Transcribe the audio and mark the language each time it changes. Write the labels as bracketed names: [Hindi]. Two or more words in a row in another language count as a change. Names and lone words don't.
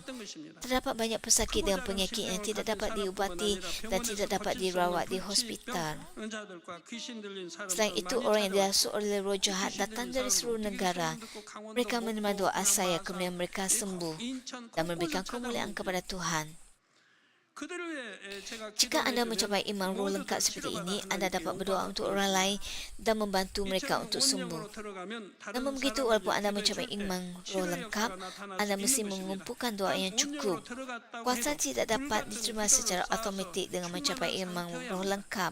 [Malay] Terdapat banyak pesakit dengan penyakit yang tidak dapat diubati dan tidak dapat dirawat di hospital. Selain itu, orang yang dirasuk oleh roh jahat datang dari seluruh negara. Mereka menerima doa saya, kemudian mereka sembuh dan memberikan kemuliaan kepada Tuhan. [Korean] 그들을 위해 제가 [Malay] Jika anda [Korean] 기도해주면 [Malay] mencapai iman roh [Korean] 모두 [Malay] lengkap [Korean] 다 [Malay] seperti [Korean] 치료가 [Malay] ini, [Korean] 받는 [Malay] anda dapat [Korean] 것이고 [Malay] berdoa untuk orang lain dan membantu mereka untuk sembuh. Namun begitu, walaupun anda mencapai iman roh lengkap, anda mesti mengumpulkan doa yang cukup. Kuasa tidak dapat diterima secara automatik dengan mencapai iman roh lengkap.